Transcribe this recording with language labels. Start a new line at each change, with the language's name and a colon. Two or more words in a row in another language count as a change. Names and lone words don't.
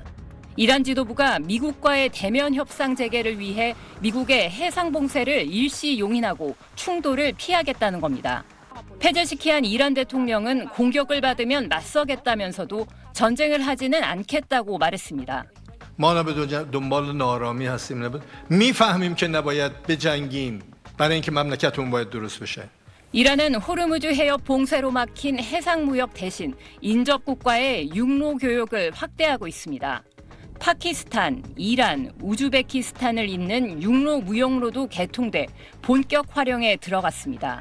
Korean: 이란 지도부가 미국과의 대면 협상 재개를 위해 미국의 해상 봉쇄를 일시 용인하고 충돌을 피하겠다는 겁니다. 페제시키안 이란 대통령은 공격을 받으면 맞서겠다면서도 전쟁을 하지는 않겠다고 말했습니다.
Persian: ما دنبال نارامی هستیم. میفهمیم که نباید بجنگیم. برای اینکه مملکتمون باید درست بشه.
Korean: 이란은 호르무즈 해협 봉쇄로 막힌 해상무역 대신 인접국과의 육로 교역을 확대하고 있습니다. 파키스탄, 이란, 우즈베키스탄을 잇는 육로 무역로도 개통돼 본격 활용에 들어갔습니다.